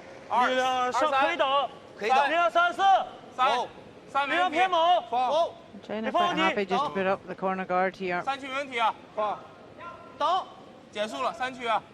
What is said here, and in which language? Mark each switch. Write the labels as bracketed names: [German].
[Chinese] 力量上可以等，力量34，力量偏猛， [English] China quite happy just to put up the corner guard here. [Chinese] 3区没问题啊，等，结束了3区啊，